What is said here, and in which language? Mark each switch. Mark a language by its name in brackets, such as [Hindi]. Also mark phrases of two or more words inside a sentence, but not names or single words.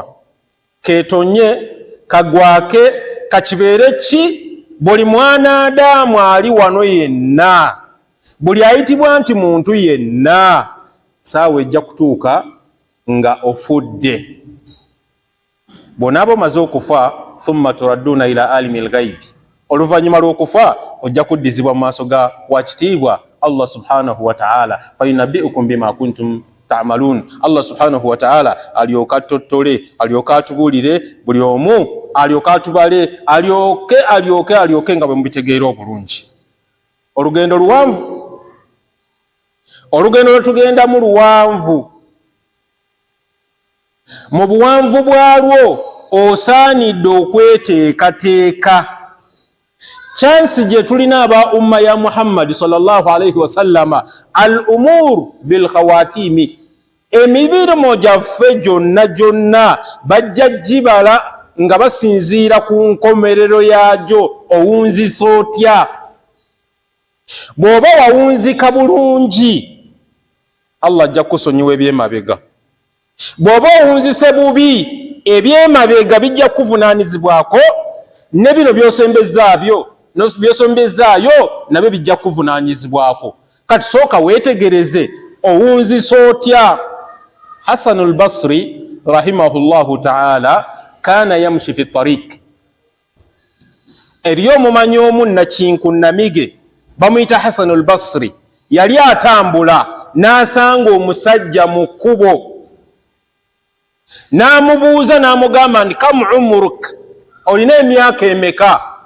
[Ganda] Ketonye kagwake kakibeere ki buli mwanadamu ali wano yenna, buli ayitibwa nti muntu yenna, saawa ejja kutuuka nga ofudde. Bonna bamaze okufa, [Arabic] ثم تردون إلى عالم الغيب, [Ganda] oluvannyuma lw'okufa ojja kuddizibwa mu maaso ga wakitiibwa [Arabic] الله سبحانه وتعالى فينبئكم بما كنتم تعملون. الله سبحانه وتعالى [Ganda] alyoka atottole, alyoka atubuulire, buli omu alyoka atubale, alyoke nga bwe mubitegeera obulungi. Olugendo luwanvu, olugendo lwe tugendamu luwanvu. Mu buwanvu bwalwo osaanidde okweteekateeka. Chansi gye tulina aba umma ya [Arabic] محمد صلى الله عليه وسلم الأمور بالخواتيم, [Ganda] emibirimo gyaffe gyonna gyonna bajja gibala nga basinziira ku nkomerero yagyo. Owunzisa otya? Bw'oba wawunzika bulungi, Allah ajja kusonyiwa ebyemabega. Bw'oba owunzise bubi, ebyemabega bijja kuvunaanyizibwako, ne bino by'osombezaayo nabyo bijja kuvunaanyizibwako. Kati sooka weetegereze, owunzisa otya? [Arabic] حسن البصري رحمه الله تعالى كان يمشي في طريق. [Ganda] Eriyo omumanyi omu Nakinkunnamige bamuyita Hasanul Basri, yali atambula n'asanga omusajja mu kkubo, n'amubuuza n'amugamba nti [Arabic] كم عمرك, [Ganda] olina emyaka emeka?